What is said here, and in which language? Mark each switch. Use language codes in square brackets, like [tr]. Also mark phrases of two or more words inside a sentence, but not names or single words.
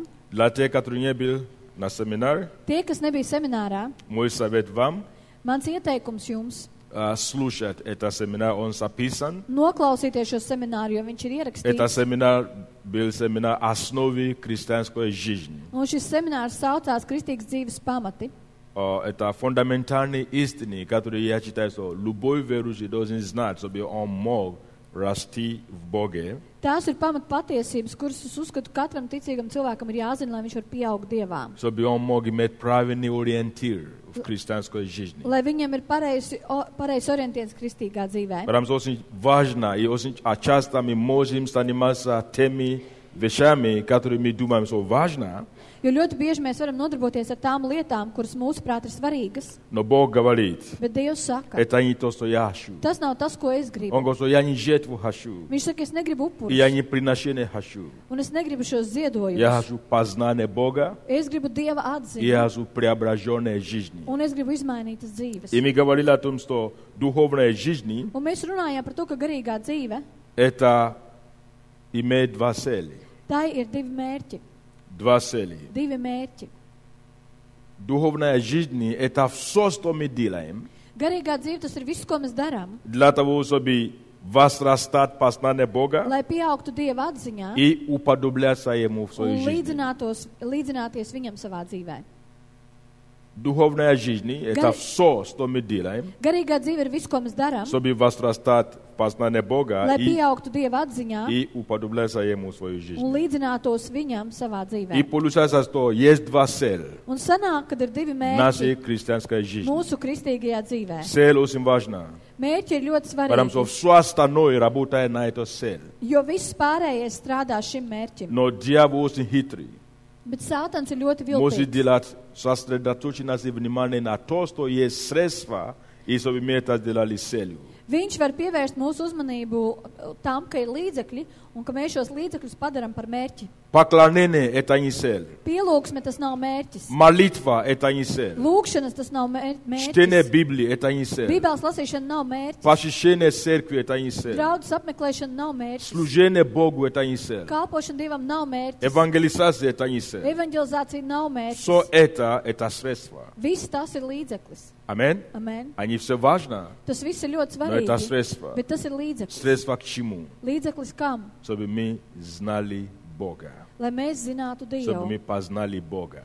[ru] Для тех, которые не были на семинаре, [lv] Tie, kas nebija seminārā, [ru] мой совет вам [lv] mans ieteikums jums [ru] слушать этот семинар, он записан. [lv] noklausīties šo semināru, jo viņš ir [ru] Это [lv] ierakstīts. [ru] семинар был семинар основы христианской жизни. [lv] Un šis seminārs saucās Kristīgas dzīves pamati. [ru] Это фундаментальные истины, которые я считаю, что любой верующий должен знать, чтобы он мог расти в Боге. [lv] Tās ir pamat patiesības, kuras es uzskatu katram ticīgam cilvēkam ir jāzina, lai viņš var pieaugt Dievā. [ru] Чтобы он мог иметь правильный ориентир в христианской жизни. [lv] Lai viņam ir pareizs orientieris kristīgā dzīvē. [ru] Потому что очень важно, и очень часто мы можем заниматься теми вещами, которые мы думаем, что важно, [lv] Jo ļoti bieži mēs varam nodarboties ar tām lietām, kuras mūsuprāt ir svarīgas, [ru] но Бог говорит, [lv] bet Dievs saka, [ru] это не то, что я хочу. [lv] tas nav tas, ko es [ru] Он [lv] gribu. [ru] говорит, что я не жертву хочу, [lv] Viņš saka, es negribu [ru] и я [lv] upurus, [ru] не приношение хочу. [lv] un es negribu šos [ru] Я [lv] ziedojumus. [ru] хочу познание Бога, [lv] Es gribu Dieva [ru] и я [lv] atziņu, [ru] хочу преображенной жизни. [lv] un es gribu izmainītas dzīves. [ru] И мы говорили о том, что духовная жизнь [lv] Un mēs runājām par to, ka garīgā dzīve, [ru] это имеет два цели. [lv] tai ir divi mērķi. [ru] Два цели. [lv] Divi mērķi. [ru] Духовная жизнь это все, что мы делаем, [lv] Garīgā dzīve, tas ir viss, ko mēs darām, [ru] для того, чтобы возрастать познание Бога [lv] lai pieaugtu Dieva atziņā [ru] и уподобляться Ему в [lv] un [ru] своей жизни. [lv] līdzināties viņam savā dzīvē. [ru] Духовная жизнь это все, что мы делаем, [lv] Garīgā dzīve ir viss, ko mēs darām, [ru] чтобы возрастать познание Бога [lv] lai pieaugtu Dieva atziņā [ru] и уподобляться Ему в своей [lv] un [ru] жизни. [lv] līdzinātos viņam savā [ru] И [lv] dzīvē. [ru] получается, что есть два цели [lv] Un sanāk, kad ir divi [ru] нашей [lv] mērķi [ru] христианской жизни. [lv] mūsu kristīgajā dzīvē. [ru] Цель очень важна, [lv] Mērķi ir ļoti [ru] потому что [lv] svarīgi, [ru] все остальное работает на эту цель. [lv] jo viss pārējais strādā šim mērķim. [ru] Но дьявол очень хитрый. [lv] Bet Sātans ir ļoti [ru] Может [lv] viltīgs. [ru] делать сосредоточенность внимания на то, что есть средства, и чтобы мы это сделали целью. [lv] Viņš var pievērst mūsu uzmanību tam, ka ir līdzekļi un ka mēs šos līdzekļus padaram par mērķi. [ru] Поклонение – это не цель. [lv] Pielūgsme tas nav mērķis. [ru] Молитва – это не цель. [lv] Lūkšanas tas nav [ru] Чтение [lv] mērķis. [ru] Библии – это не цель. [lv] Bībeles lasīšana nav mērķis. [ru] Посещение церкви – это не цель. [lv] Draudzes apmeklēšana nav mērķis. [ru] Служение Богу – это не цель. [lv] Kalpošana Dievam nav mērķis. [ru] Евангелизация – это не цель. [lv] Evangelizācija nav [ru] Все [lv] mērķis. [ru] это средства. [lv] Viss tas ir līdzeklis. [ru] Аминь. [lv] Amen. [ru] Они все важно, [lv] Tas viss ir ļoti [ru] но это [lv] svarīgi. [ru] средства. [lv] Bet tas ir līdzeklis. [ru] Средства к чему? [lv] Līdzeklis kam? [ru] Чтобы мы знали Бога. [lv] Lai mēs zinātu [ru] Чтобы [lv] Dievu. [ru] мы познали Бога.